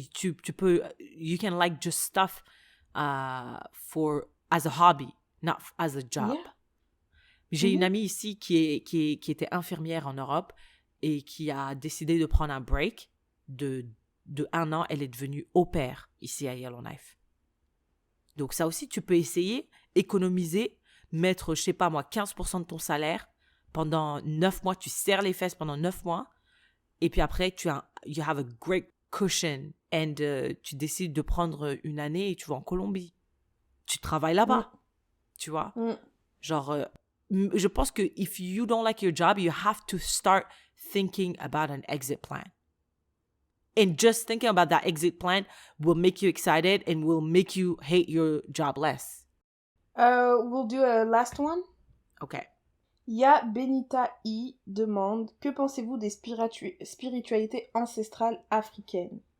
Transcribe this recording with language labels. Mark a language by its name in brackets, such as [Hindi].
[French] Tu peux, [English] you can like just stuff as a hobby, not as a job. Yeah. [French] J'ai une amie ici qui était infirmière en Europe et qui a décidé de prendre un break de 1 an. Elle est devenue au pair ici à Yellowknife. Donc ça aussi, tu peux essayer, économiser, mettre, je sais pas moi, 15% de ton salaire pendant 9 mois. Tu serres les fesses pendant 9 mois. Et puis après, [English] you have a great cushion. And [French] tu décides de prendre une année et tu vas en Colombie. Tu travailles là-bas. Tu vois? Genre, je pense que [English] if you don't like your job, you have to start thinking about an exit plan. And just thinking about that exit plan will make you excited and will make you hate your job less. We'll do a last one. Okay. [French] Ya Benita I demande: que pensez-vous des spiritualités ancestrales africaines?